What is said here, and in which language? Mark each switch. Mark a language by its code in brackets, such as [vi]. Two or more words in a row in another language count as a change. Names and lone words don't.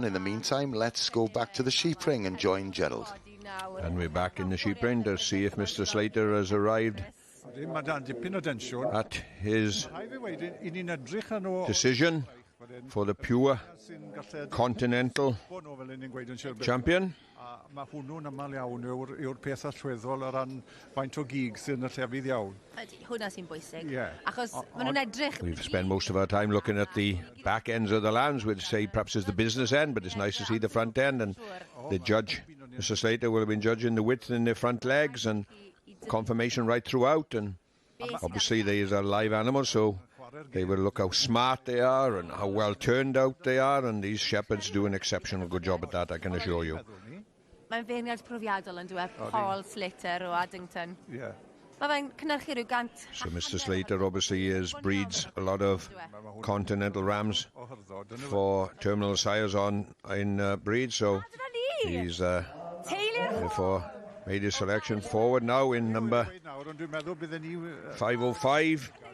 [en] In the meantime, let's go back to the sheep ring and join Gerald. And we're back in the sheep ring to see if Mr. Slater has arrived at his decision for the pure continental champion. [cy] Mae hwnnw'n amal iawn yw'r peth allweddol o ran faint o gig sy'n y llefydd iawn. Ydy, hwnna sy'n bwysig. Achos maen nhw'n edrych. [en] We've spent most of our time looking at the back ends of the lambs, which say perhaps is the business end, but it's nice to see the front end. And the judge, Mr. Slater, will have been judging the width in their front legs and conformation right throughout. And obviously these are live animals, so they will look how smart they are and how well turned out they are. And these shepherds do an exceptional good job at that, I can assure you. [cy] Mae'n feirniad profiadol yn dweud Paul Slater o Addington. Mae fe'n cynnyrchu rhyw gant. [en] So Mr. Slater obviously breeds a lot of continental rams for terminal sires in breed, so he's therefore made his selection forward now in number 505.